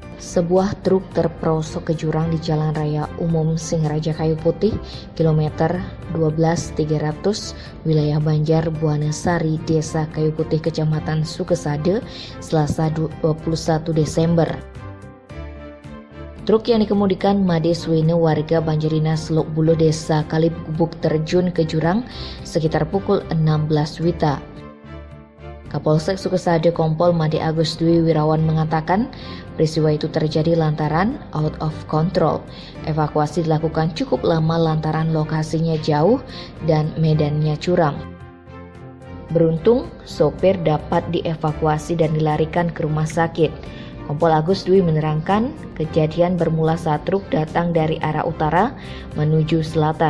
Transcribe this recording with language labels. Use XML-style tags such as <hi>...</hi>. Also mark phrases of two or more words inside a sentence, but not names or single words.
<id>Sebuah truk terperosok ke jurang di Jalan Raya Umum Singaraja Kayu Putih, kilometer 12300, wilayah Banjar Buana Sari, Desa Kayu Putih, Kecamatan Sukesade, Selasa 21 Desember. Truk yang dikemudikan Made Suwene warga Banjarina Seluk Buluh Desa Kalibubuk terjun ke jurang sekitar pukul 16 WITA. Kapolsek Sukesade Kompol Made Agus Dwi Wirawan mengatakan peristiwa itu terjadi lantaran</id> <en>out of control.</en> <id>Evakuasi dilakukan cukup lama lantaran lokasinya jauh dan medannya curam. Beruntung, sopir dapat dievakuasi dan dilarikan ke rumah sakit. Kompol Agus Dwi menerangkan kejadian bermula saat truk datang dari arah utara menuju selatan.</id>